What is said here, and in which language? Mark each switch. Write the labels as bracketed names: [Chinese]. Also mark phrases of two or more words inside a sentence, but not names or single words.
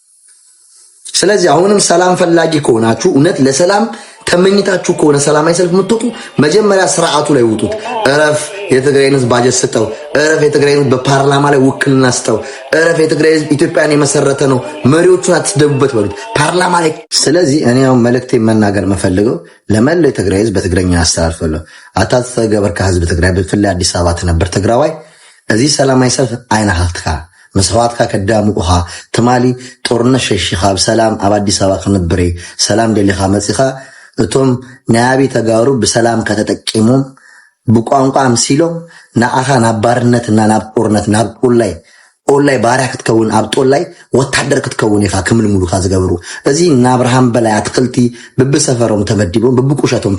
[Amharic] ስለዚህ አሁንም ሰላም ፈላጊ ከሆናችሁ እውነት ለሰላም ተመኝታችሁ ከሆነ ሰላማዊ ሰልፍ የምትወጡ መጀመሪያ ስርዓቱ ላይ ውጡት። እረፍ የትግራይን ህዝብ ባጀት ስጠው። እረፍ የትግራይን ህዝብ በፓርላማ ላይ ውክልና ስጠው። እረፍ የትግራይ ህዝብ ኢትዮጵያን የመሰረተ ነው፣ መሪዎቹን አትስደቡበት በሉት ፓርላማ ላይ። ስለዚህ እኔ አሁን መልእክቴ መናገር መፈልገው ለመላው የትግራይ ህዝብ በትግረኛ አስተላልፋለሁ። [Tigrinya] አታት ተገበርካ ህዝብ ትግራይ ብፍላይ አዲስ አበባ ትነብር ትግራዋይ እዚ ሰላማዊ ሰልፍ አይናሃትካ መስዋዕትካ ከዳምቁኻ ትማሊ ጦርነት ሸሽኻ ብሰላም ኣብ አዲስ አበባ ክንብር ሰላም ደሊኻ መፂኻ እቶም ናያቢ ተጋሩ ብሰላም ከተጠቂሞም ብቋንቋ ምሲሎም ንኣኻ ናብ ባርነትና ናብ ጦርነት ናብ ኦንላይ ባርያ ክትከውን ኣብ ጦላይ ወታደር ክትከውን ኢኻ ክምልምሉካ ዝገብሩ እዚ ናብርሃም በላይ አትክልቲ ብብሰፈሮም ተመዲቦም ብብቁሸቶም